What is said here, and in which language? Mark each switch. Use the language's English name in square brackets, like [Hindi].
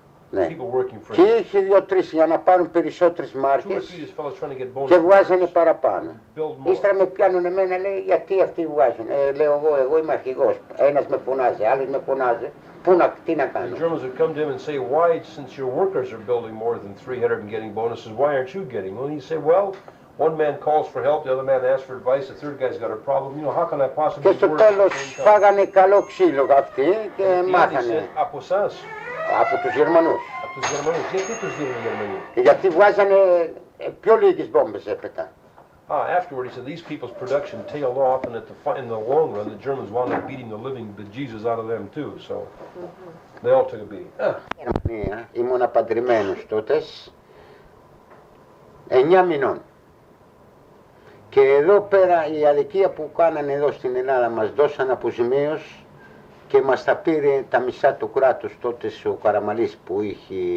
[Greek] Ναι. Και είχε 2-3 για να πάρουν περισσότερες μάρκες και βγάζανε παραπάνω. Ύστερα με πιάνουν εμένα, λέει, γιατί αυτοί βγάζουν. Λέω εγώ είμαι αρχηγός. Ένας με φωνάζει, άλλος με φωνάζει. Τι να κάνω. [English] The Germans would come to him and say, why, since your workers are building more than 300 and getting bonuses, why aren't you getting? Well, he'd say, well, one man calls for help, the other man asks for advice, the third guy's got a problem. You know, how can I possibly [Greek] Και στο τέλος φάγανε καλό ξύλο αυτοί και μάθανε. Από εσάς? Από τους Γερμανούς. Από τους Γερμανούς. Γιατί τους δίνουν οι Γερμανοί? Γιατί βγάζανε πιο λίγες μπόμπες έπειτα. [English] Afterward he said these people's production tailed off, and in the long run the Germans wound up beating the living bejesus out of them too. So they all took a beating. [Greek] Ήμουν παντρεμένος τότε 9 μηνών. Και εδώ πέρα η αδικία που κάνανε εδώ στην Ελλάδα μας δώσαν αποζημίωση και μας τα πήρε τα μισά του κράτους τότε ο Καραμαλής που είχε...